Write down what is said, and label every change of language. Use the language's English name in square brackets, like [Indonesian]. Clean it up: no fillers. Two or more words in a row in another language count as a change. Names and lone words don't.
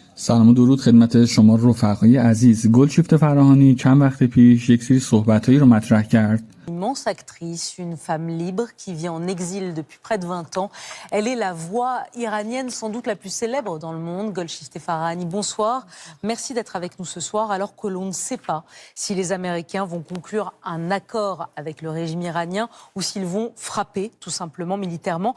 [Persian] سلام و درود خدمت شما رفقای عزیز. گلشیفته فراهانی چند وقت پیش یک سری صحبتایی رو مطرح کرد. [French] Immense actrice, une femme libre qui vit en exil depuis près de 20 ans. Elle est la voix iranienne sans doute la plus célèbre dans le monde. Golshifteh Farahani, bonsoir. Merci d'être avec nous ce soir alors que l'on ne sait pas si les Américains vont conclure un accord avec le régime iranien ou s'ils vont frapper tout simplement militairement.